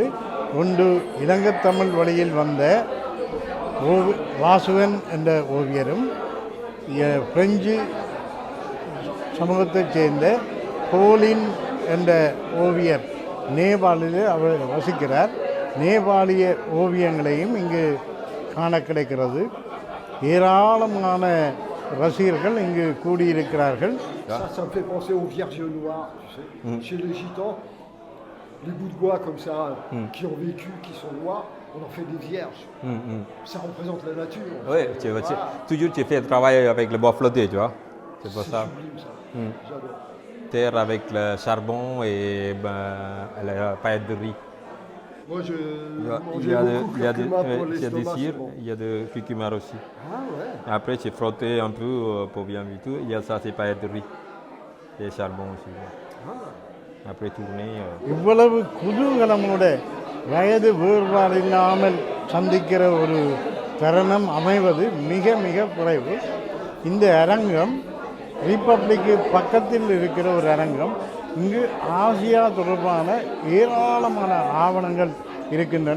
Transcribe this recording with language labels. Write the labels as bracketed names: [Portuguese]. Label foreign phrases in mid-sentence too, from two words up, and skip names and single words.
[Tamil] ஒன்று இலங்கைத்தமிழ் வழியில் வந்த வாசுவன் என்ற ஓவியரும், பிரெஞ்சு சமூகத்தைச் சேர்ந்த போலின் என்ற ஓவியர், நேபாளில் அவர் வசிக்கிறார். நேபாளிய ஓவியங்களையும் இங்கு காண கிடைக்கிறது. ஏராளமான ரசிகர்கள் இங்கு கூடியிருக்கிறார்கள். [French] Ça me fait penser aux vierges noires, tu sais. Chez les gitans, les bouts de bois comme ça, qui ont vécu, qui sont noirs, on en fait des vierges. Ça représente la nature. Oui, toujours tu fais travailler avec le bois flotté, tu vois. C'est pour ça. Sublime ça. J'adore. Terre avec le charbon et la paille de riz. Moi je Il y a beaucoup il y a des curcuma pour il y a des l'estomac, cires, c'est bon. il y a de curcuma aussi. Ah ouais. Après, tu frottes un peu pour bien vite. Il y a ça, c'est paille de riz et charbon aussi. Après tourner. [Tamil] இவ்வளவு குதூகலமோட வயது வேறுபாடு இல்லாமல் சந்திக்கிற ஒரு தருணம் அமைவது மிக மிக குறைவு. இந்த அரங்கம் ரிப்பப்ளிக்கு பக்கத்தில் இருக்கிற ஒரு அரங்கம். இங்கு ஆசியா தொடர்பான ஏராளமான ஆவணங்கள் இருக்கின்றன.